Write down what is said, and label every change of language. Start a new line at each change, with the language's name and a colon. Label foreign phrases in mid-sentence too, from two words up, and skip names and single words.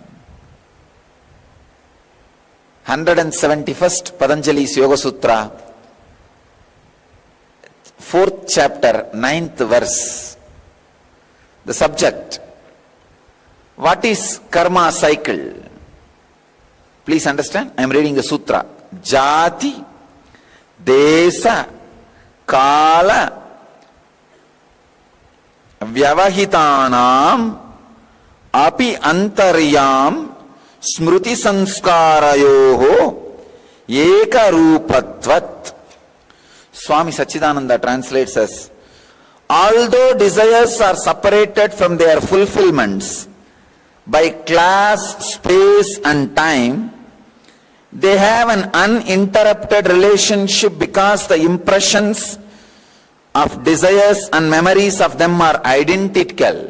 English: 171st Patanjali's Yoga Sutra, 4th chapter, 9th verse. The subject: what is karma cycle? Please understand, I am reading the sutra.
Sanskrit: Jati, desa, kala, vyavahitanam api antaryam smruti sanskarayoho ekarupatvat.
English: Swami Sachidananda translates as, although desires are separated from their fulfillments by class, space and time, they have an uninterrupted relationship because the impressions of desires and memories of them are identical.